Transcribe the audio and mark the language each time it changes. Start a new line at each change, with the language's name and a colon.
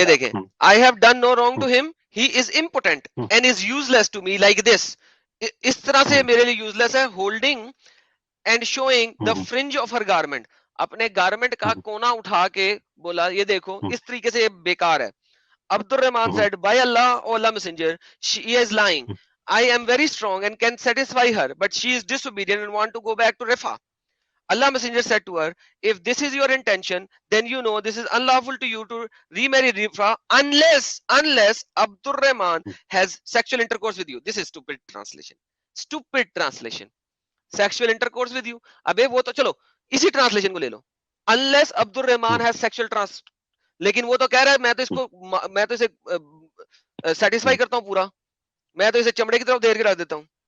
Hindi: ये देखें,
English: I have done no wrong to him, he is important and is useless to me like this,
Hindi: इस तरह से मेरे लिए यूजलेस है,
English: holding and showing the fringe of her garment,
Hindi: अपने गारमेंट का कोना उठा के बोला ये देखो, इस तरीके से ये बेकार है।
English: Abdul Rahman said, by Allah, O Allah Messenger, she is lying. I am very strong and can satisfy her, but she is disobedient and want to go back to Rifa. Allah Messenger said to her, if this is your intention, then you know this is unlawful to you to remarry Rifa unless Abdul Rahman has sexual intercourse with you. This is stupid translation.
Hindi: Stupid translation,
English: sexual intercourse with you,
Hindi: अबे वो तो चलो इसी translation को ले लो,
English: unless Abdul Rahman has sexual trans,
Hindi: लेकिन वो तो कह रहा है मैं तो इसे सेटिस्फाई करता हूं पूरा, मैं तो इसे चमड़े की तरफ देर के रख देता हूं।